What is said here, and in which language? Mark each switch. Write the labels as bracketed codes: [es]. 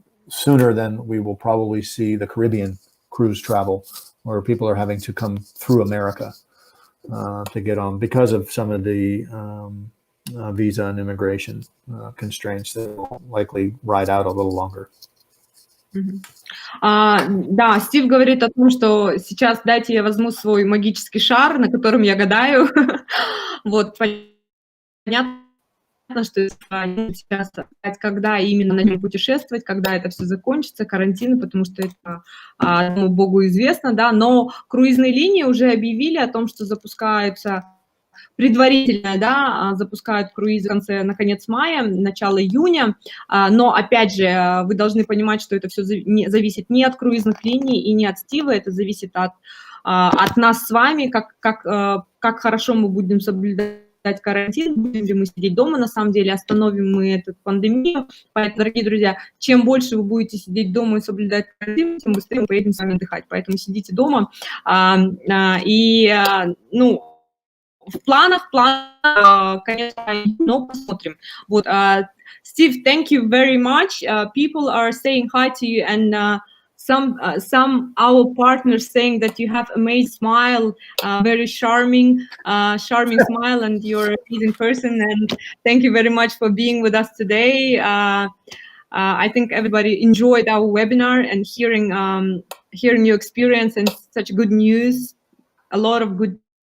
[en] Sooner than we will probably see the Caribbean cruise travel, where people are having to come through America to get on because of some of the visa and immigration constraints that will likely ride out a little longer. [ru] Да, Стив говорит о том, что сейчас дайте я возьму свой магический шар, на котором я гадаю. Вот, понятно, что сейчас, когда именно начнем путешествовать, когда это все закончится, карантин, потому что это одному Богу известно, да, но круизные линии уже объявили о том, что запускаются предварительно, да, запускают круизы на конец мая, начало июня, но, опять же, вы должны понимать, что это все зависит не от круизных линий и не от Стива, это зависит от нас с вами, как хорошо мы будем соблюдать карантин, будем ли мы сидеть дома, на самом деле, остановим мы эту пандемию. Поэтому, дорогие друзья, чем больше вы будете сидеть дома и соблюдать карантин, тем быстрее мы поедем с вами отдыхать. Поэтому сидите дома. В планах, конечно, но посмотрим. [en] Вот, Steve, thank you very much. People are saying hi to you, and some our partners saying that you have amazing smile, very charming smile, and you're an amazing person. And thank you very much for being with us today. I think everybody enjoyed our webinar and hearing your experience and such good news. A lot of good